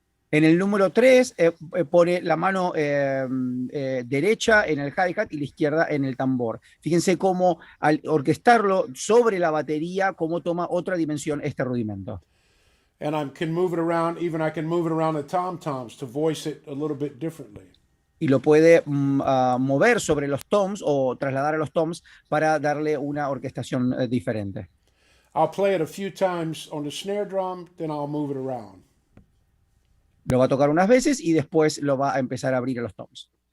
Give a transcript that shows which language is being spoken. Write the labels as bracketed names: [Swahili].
[Spanish] En el número 3 pone la mano derecha en el hi-hat y la izquierda en el tambor. Fíjense cómo al orquestarlo sobre la batería, cómo toma otra dimensión este rudimento. [English] And I can move it around, I can move it around the tom-toms to voice it a little bit differently. [Spanish] Y lo puede mover sobre los toms o trasladar a los toms para darle una orquestación diferente. [English] I'll play it a few times on the snare drum, then I'll move it around. [Spanish] Lo va a tocar unas veces y después lo va a empezar a abrir a los toms.